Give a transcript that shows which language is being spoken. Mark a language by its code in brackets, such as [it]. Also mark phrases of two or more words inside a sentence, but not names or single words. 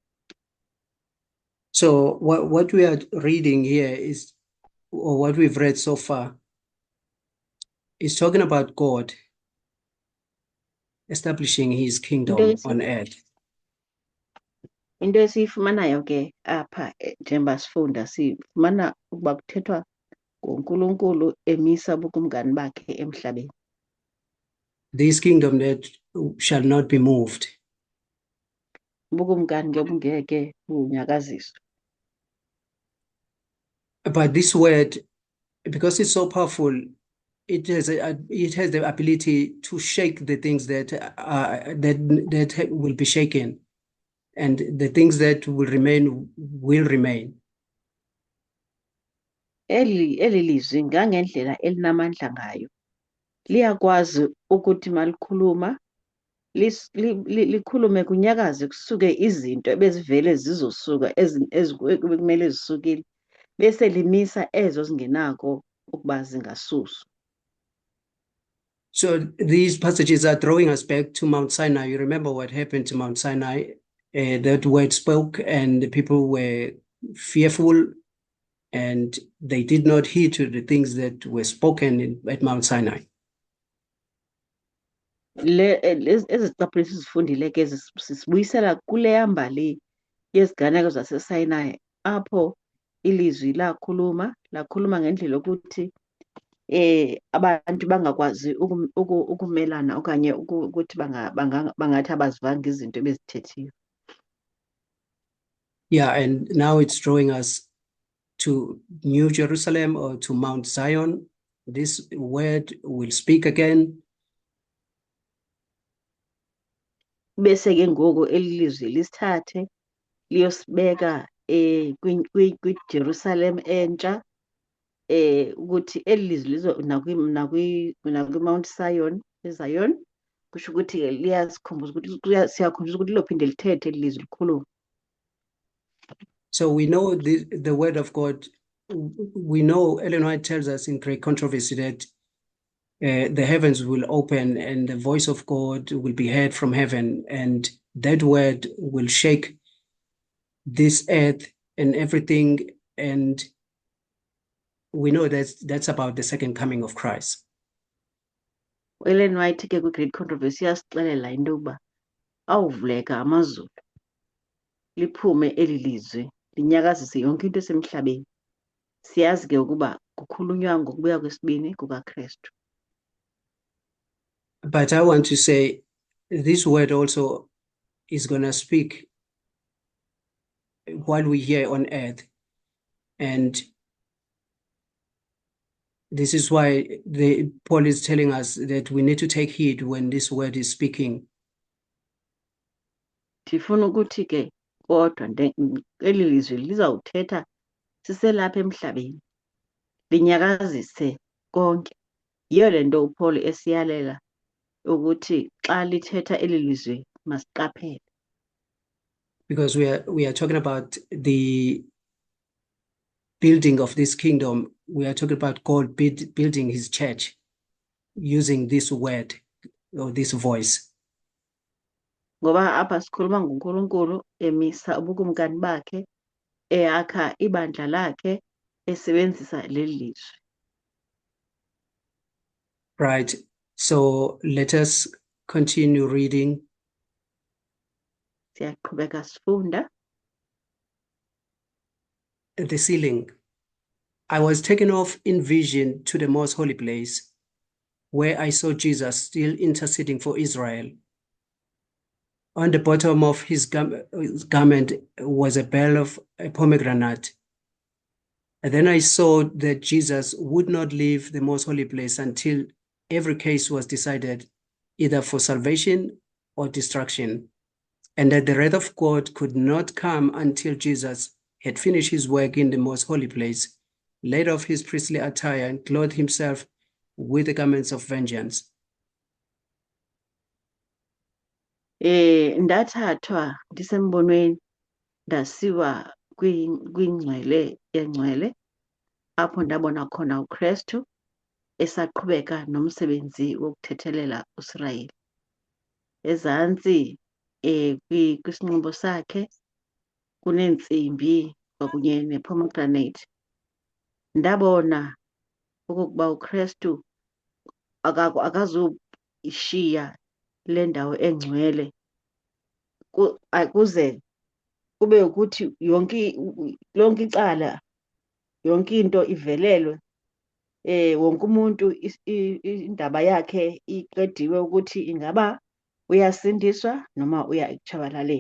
[en] So what we are reading here is, or what we've read so far, is talking about God establishing his kingdom on earth. [xh] Into esiyifumanayo ke apha njengoba sifunda sifumana ukuba kuthethwa ngoNkulunkulu emisa ubukumkani bakhe emhlabeni. [en] This kingdom that shall not be moved. [xh] Ubukumkani ke bungeke bunyakaziswe. [en] But this word, because it's so powerful, it has the ability to shake the things that that will be shaken, and the things that will remain will remain. [zu] Eli lizwi ngangendlela elinamandla ngayo, liyakwazi ukuthi malikhuluma likhulume kunyakaze kusuke izinto ebezivele zizosuka ekumele zisukile, bese limisa ezo zingenako ukuba zingasuswa. [en] So these passages are drawing us back to Mount Sinai. You remember what happened to Mount Sinai? That word spoke, and the people were fearful, and they did not heed to the things that were spoken at Mount Sinai. [xh] Ezicaphulelo sizifundile ke sisibuyisela kuleya mbali yeziganeko zaseSinai, apho ilizwi lakhuluma ngendlela yokuthi abantu bangakwazi ukumelana okanye ukuthi bangathi abazivanga izinto ebezithethiwe. [en] Yeah, and now it's drawing us to New Jerusalem or to Mount Zion. This word will speak again. [xh] Bese ke ngoku elilizwi lisithathe liyosibeka kwiJerusalem entsha, ukuthi elilizwi lizo nakwi-Mount Zion, eZion, kusho ukuthi ke liyasikhumbuza ukuthi siyakhumbuza ukuthi lilophinde lithethe elilizwi likhuluma. [en] So we know the word of God. We know Ellen White tells us in Great Controversy that the heavens will open and the voice of God will be heard from heaven, and that word will shake this earth and everything. And we know that's about the second coming of Christ. [xh] Ellen White ke kwi-Great Controversy yasixelela into yokuba awuvuleka amazulu, liphume eli lizwi linyakazise yonke into esemhlabeni. Siyazi ke ukuba kukhulunywa ngokubuya kwesibini kukaKristu. [en] But I want to say this word also is going to speak while we're here on earth. And This is why Paul is telling us that we need to take heed when this word is speaking. [xh] Ndifuna ukuthi ke kodwa eli lizwi lizawuthetha siselapha emhlabeni linyakazise konke. Yiyo le nto uPaul esiyalela ukuthi xa lithetha eli lizwi masiqaphele. [en] Because we are talking about the building of this kingdom. We are talking about God building his church using this word or this voice. [xh] Ngoba apha sikhuluma ngoNkulunkulu emisa ubukumkani bakhe, eyakha ibandla lakhe, esebenzisa leli lizwi. [en] Right. So let us continue reading. [xh] Siyaqhubeka sifunda. [en] The ceiling. I was taken off in vision to the most holy place, where I saw Jesus still interceding for Israel. On the bottom of his garment was a bell of a pomegranate. And then I saw that Jesus would not leave the most holy place until every case was decided, either for salvation or destruction, and that the wrath of God could not come until Jesus had finished his work in the most holy place, laid off his priestly attire, and clothed himself with the garments of vengeance. [xh] Ndathathwa ndisembonweni ndasiwa kwingcwele yengcwele apho ndabona khona uKristu esaqhubeka nomsebenzi wokuthethelela uIsrayeli. Ezantsi kwisinxibo sakhe kuneentsimbi kwakunye nepomegranate. Ndabona okokuba uKristu akazuyishiya le ndawo engcwele kuze kube ukuthi lonke icala, yonke into ivelelwe, [zu] wonke umuntu indaba yakhe iqediwe [xh] ukuthi ingaba uyasindiswa noma uya ekutshabalaleni.